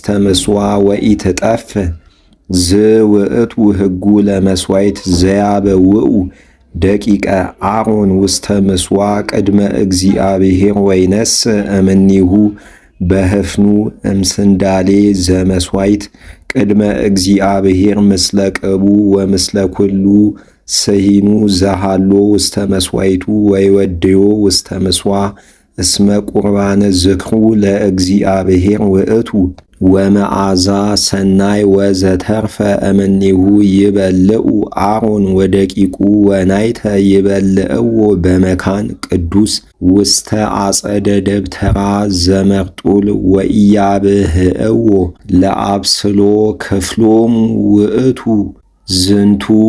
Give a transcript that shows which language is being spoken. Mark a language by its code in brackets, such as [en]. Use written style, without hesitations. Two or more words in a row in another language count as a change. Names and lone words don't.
[gez] ምጽዋ ወኢትጠፍእ ዝውእቱ ሕጉ ለመስዋዕት ዘያበውኡ ደቂቀ አሮን ውስተ ምጽዋ ቅድመ እግዚአብሔር ወይነስእ እምኔሁ በህፍኑ እምስንዳሌ ዘመስዋዕት ቅድመ እግዚአብሔር ምስለ ቅቡ ወምስለ ኩሉ ስሂኑ ዘሃሎ ውስተ መስዋዕቱ ወይወድዮ ውስተ ምጽዋ እስመ ቁርባነ ዝክሩ ለእግዚአብሔር ውእቱ ወመዓዛ ሰናይ ወዘተርፈ እምኔሁ ይበልዑ አሮን ወደቂቁ ወናይተ ይበልዕዎ በመካን ቅዱስ ውስተ አጸደ ደብተራ ዘመርጡል ወኢያብህዕዎ ለአብስሎ ክፍሎሙ ውእቱ ዝንቱ